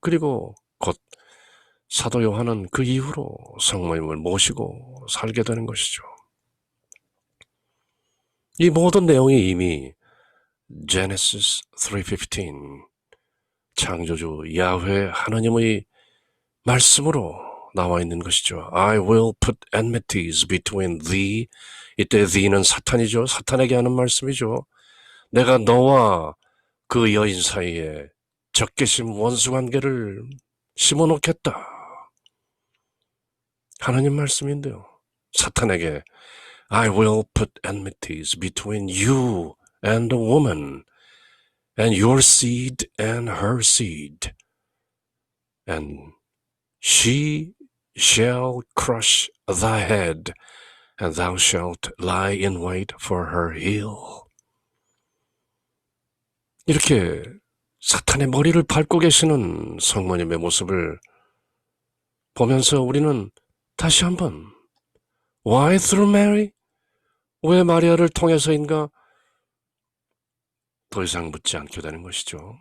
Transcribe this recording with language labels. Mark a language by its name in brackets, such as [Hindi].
[Korean] 그리고 곧 사도 요한은 그 이후로 성모님을 모시고 살게 되는 것이죠. 이 모든 내용이 이미 Genesis 3:15 창조주 야훼 하나님의 말씀으로 나와 있는 것이죠. [English] I will put enmities between thee. [Korean] 이때 thee는 사탄이죠. 사탄에게 하는 말씀이죠. 내가 너와 그 여인 사이에 적개심 원수관계를 심어놓겠다. 하나님 말씀인데요. [English] 사탄에게 I will put enmities between you and the woman and your seed and her seed and she shall crush thy head and thou shalt lie in wait for her heel. [Korean] 이렇게 사탄의 머리를 밟고 계시는 성모님의 모습을 보면서 우리는 다시 한번 Why through Mary? 왜 마리아를 통해서인가? 더 이상 묻지 않게 되는 것이죠.